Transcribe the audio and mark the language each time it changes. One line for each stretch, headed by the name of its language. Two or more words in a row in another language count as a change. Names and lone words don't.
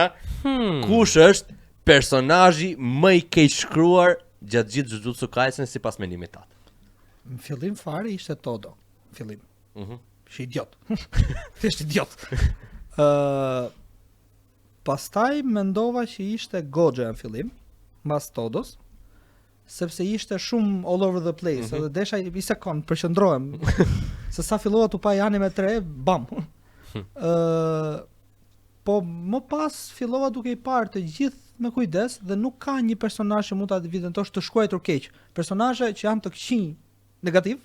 Albanian: Kush është personazhi më I keq shkruar gjatë gjithë Jujutsu Kaisen sipas mendimit tat? Në fillim fare ishte Todo. Në fillim. Është idiot. Thjesht idiot. Pastaj mendova që ishte Gojo në fillim, mbas Todos, sepse ishte shumë
English: all over the place,
Albanian: edhe desha I sekond, përqendrohem. Se sa fillova tu pa anime 3, bam. Po më pas fillova duke I parë të gjithë me kujdes dhe nuk ka një personazh që mund ta evidentosh të shkruar keq. Personazhe që janë të këqij negativ,